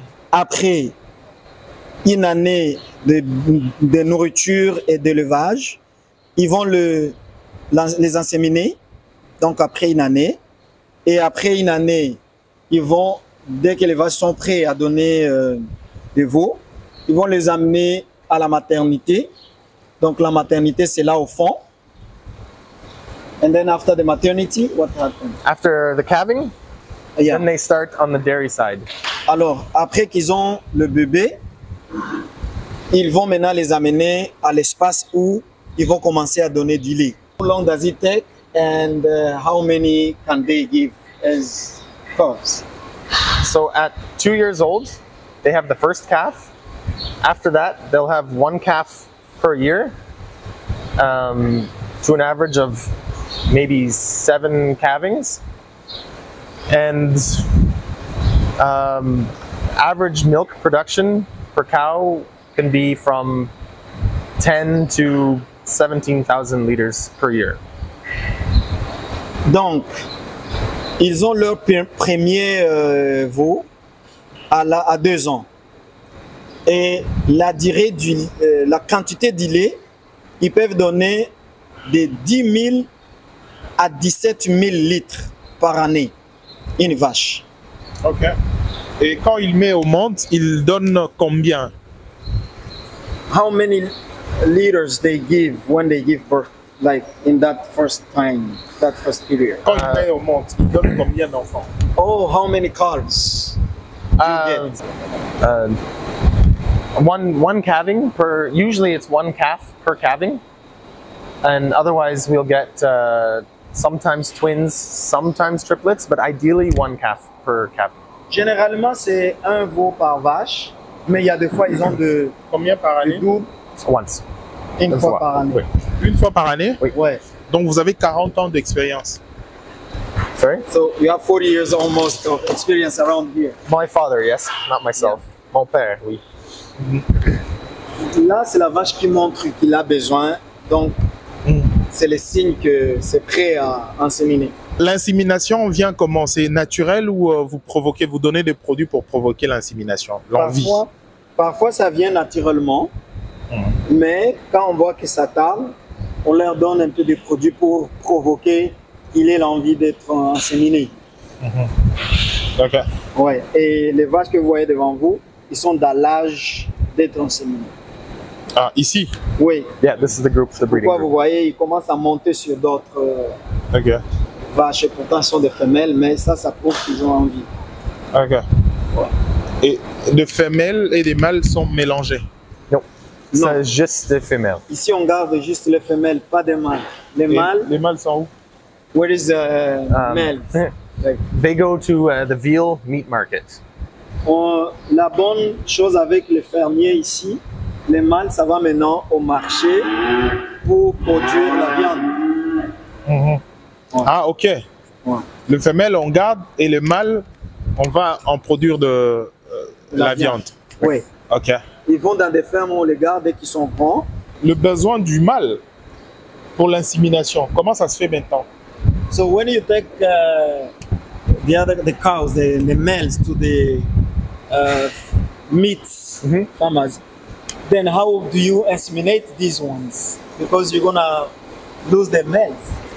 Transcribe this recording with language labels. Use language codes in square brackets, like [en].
[fr] Après une année de nourriture et d'élevage, ils vont les inséminer. Donc, après une année. Et après une année, ils vont, dès que les vaches sont prêtes à donner des veaux, ils vont les amener à la maternité. Donc, la maternité, c'est là au fond. [en] And then after the maternity, what happens? After the calving, Yeah. then they start on the dairy side. Alors, après qu'ils ont le bébé, ils vont maintenant les amener à l'espace où ils vont commencer à donner du lait. How long does it take and how many can they give as calves? So at 2 years old, they have the first calf. After that, they'll have 1 calf per year, to an average of maybe 7 calvings. And average milk production per cow can be from 10 to 17,000 liters per year. [fr] Donc, ils ont leur premier veau à 2 ans. Et la durée la quantité du lait, ils peuvent donner de 10 000 à 17 000 litres par année, une vache. Ok. Et quand il met au monde, il donne combien? [en] How many liters they give when they give birth, like in that first time, that first period? [fr] Quand il met au monde, il donne combien d'enfants? [en] Oh, how many calves you get? One calving per. Usually, it's 1 calf per calving, and otherwise we'll get sometimes twins, sometimes triplets, but ideally 1 calf per calving. [fr] Généralement, c'est un veau par vache, mais il y a des fois, ils ont de Combien par année? double [en] Once. [fr] une fois par année. Oui. Une fois par année? Oui. Ouais. Donc vous avez 40 ans d'expérience. [en] Sorry. So you have 40 years almost of experience around here. My father, yes, not myself. [fr] Mon père, oui. Là, c'est la vache qui montre qu'il a besoin, donc c'est le signe que c'est prêt à inséminer. L'insémination vient comment? C'est naturel ou vous donnez des produits pour provoquer l'insémination? L'envie. Parfois, ça vient naturellement, mais quand on voit que ça tarde, on leur donne un peu de produits pour provoquer qu'il ait l'envie d'être inséminé. Ok. Ouais. Et les vaches que vous voyez devant vous, ils sont dans l'âge d'être inséminés. Ah, ici? Oui. [en] Yeah, this is the group, the breeding [fr] Pourquoi vous [en] group. [fr] voyez, ils commencent à monter sur d'autres Ok. vaches, et pourtant ce sont des femelles, mais ça prouve qu'ils ont envie. Ok. Et des femelles et des mâles sont mélangés? [en] No, [fr] Non. c'est juste des femelles. Ici, on garde juste les femelles, pas des mâles. Les Et mâles, les mâles sont où? [en] where is the male? They go to the veal meat market. [fr] La bonne chose avec les fermiers ici, les mâles, ça va maintenant au marché pour produire la viande. Ah, ok. Ouais. Le femelle, on garde et le mâle, on va en produire de la viande. Oui. Ok. Ils vont dans des fermes où on les garde dès qu'ils sont grands. Le besoin du mâle pour l'insémination, comment ça se fait maintenant? [en] So when you take the cows, the males to the meat farmers, then how do you inseminate these ones? Because you're gonna lose the males.